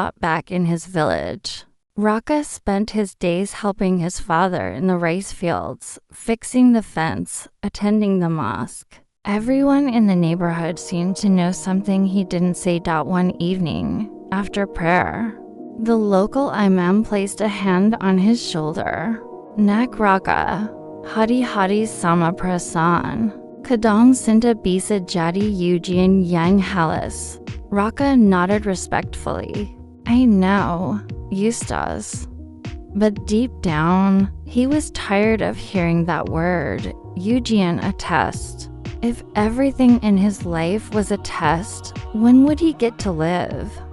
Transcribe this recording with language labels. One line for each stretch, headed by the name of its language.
English: Back in his village, Raka spent his days helping his father in the rice fields, fixing the fence, attending the mosque. Everyone in the neighborhood seemed to know something he didn't say. One evening, after prayer, the local imam placed a hand on his shoulder.
Indonesian: "Nak Raka, hati-hati sama perasaan. Kadang cinta bisa jadi ujian yang halus."
English: Raka nodded respectfully. "I know, Ustaz." But deep down, he was tired of hearing that word, ujian, a test. If everything in his life was a test, when would he get to live?